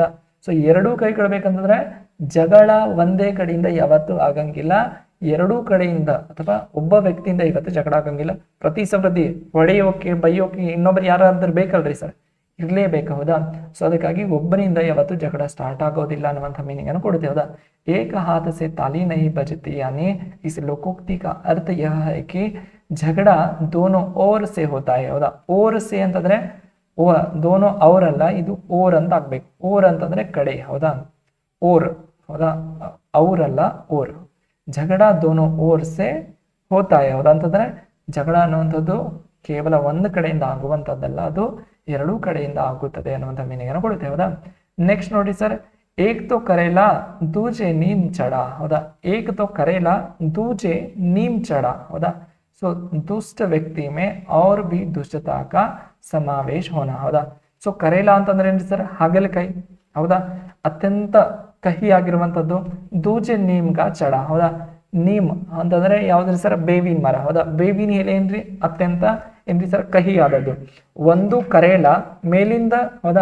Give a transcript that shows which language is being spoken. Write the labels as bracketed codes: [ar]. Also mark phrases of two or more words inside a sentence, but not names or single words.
[kn] ಸೊ ಎರಡೂ ಕೈಗಳು ಬೇಕಂತಂದ್ರೆ ಜಗಳ ಒಂದೇ ಕಡೆಯಿಂದ ಯಾವತ್ತೂ ಆಗಂಗಿಲ್ಲ, ಎರಡೂ ಕಡೆಯಿಂದ ಅಥವಾ ಒಬ್ಬ ವ್ಯಕ್ತಿಯಿಂದ ಇವತ್ತು ಜಗಳ ಆಗಂಗಿಲ್ಲ. ಪ್ರತಿ ಸಪ್ರತಿ ಹೊಡೆಯೋಕೆ ಬೈಯೋಕೆ ಇನ್ನೊಬ್ರು ಯಾರಾದ್ರೂ ಬೇಕಲ್ರಿ ಸರ್, ಇರ್ಲೇಬೇಕು, ಹೌದಾ. ಸೊ ಅದಕ್ಕಾಗಿ ಒಬ್ಬನಿಂದ ಯಾವತ್ತು ಜಗಳ ಸ್ಟಾರ್ಟ್ ಆಗೋದಿಲ್ಲ ಅನ್ನುವಂಥ ಮೀನಿಂಗ್ ಅನ್ನು ಕೊಡುತ್ತೆ, ಹೌದಾ. [hi] एक हाथ से ताली नहीं बजती यानी इस लोकोक्ति का अर्थ यह है कि झगड़ा दोनों ओर से होता है, [kn] ಹೌದಾ. [hi] ओर से [kn] ಅಂತಂದ್ರೆ ಓ ದೋನೋ ಅವ್ರ ಅಲ್ಲ, ಇದು ಓರ್ ಅಂತ ಆಗ್ಬೇಕು. ಓರ್ ಅಂತಂದ್ರೆ ಕಡೆ, ಹೌದಾ. ಓರ್, ಹೌದಾ, ಅವ್ರಲ್ಲ ಓರ್. ಜಗಳ [hi] दोनों ओर से होता है, [kn] ಹೌದಾ ಅಂತಂದ್ರೆ ಜಗಳ ಅನ್ನುವಂಥದ್ದು ಕೇವಲ ಒಂದು ಕಡೆಯಿಂದ ಆಗುವಂತದ್ದಲ್ಲ, ಅದು ಎರಡೂ ಕಡೆಯಿಂದ ಆಗುತ್ತದೆ ಅನ್ನುವಂಥ ಮೀನಿಂಗ್ ಅನ್ನು ಕೊಡುತ್ತೆ, ಹೌದಾ. ನೆಕ್ಸ್ಟ್ ನೋಡಿ ಸರ್, [hi] एक तो करेला दूजे नीम चढ़ा, [kn] ಹೌದಾ. [hi] एक तो करेला दूजे नीम चढ़ा, ಹೌದಾ. सो दुष्ट व्यक्ति में और भी दुष्टता का समावेश होना, [kn] ಹೌದಾ. ಸೊ ಕರೇಲಾ ಅಂತಂದ್ರೆ ಏನ್ರಿ ಸರ್, ಹಾಗಲಕಾಯಿ, ಹೌದಾ, ಅತ್ಯಂತ ಕಹಿ ಆಗಿರುವಂತದ್ದು. [hi] दूजे नीम का चढ़ा, [kn] ಹೌದಾ. ನೀಮ್ ಅಂತಂದ್ರೆ ಯಾವ್ದ್ರಿ ಸರ್, ಬೇವಿನ ಮರ, ಹೌದಾ. ಬೇವಿನ ಎಲೆ ಏನ್ರಿ ಅತ್ಯಂತ ಏನ್ರಿ ಸರ್ ಕಹಿ ಆದದ್ದು. ಒಂದು ಕರೇಲಾ ಮೇಲಿಂದ, ಹೌದಾ.